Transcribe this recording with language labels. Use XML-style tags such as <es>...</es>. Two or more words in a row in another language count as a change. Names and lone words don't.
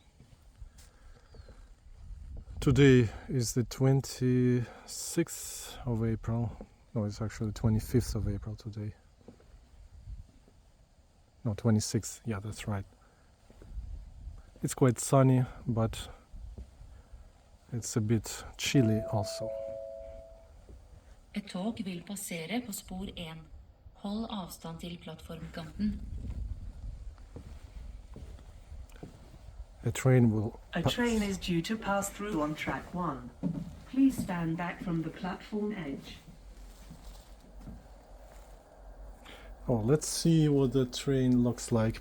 <en>Today is the 26th of April. No, it's actually 25th of April today. No, 26th. Yeah, that's right. It's quite sunny, but it's a bit chilly also.</en> <no>Et tog vil passere på spor 1. Hold avstand til plattformkanten.</no> <en>A train is due to pass through on track 1. Please stand back from the platform edge. Oh, let's see what the train looks like.</en>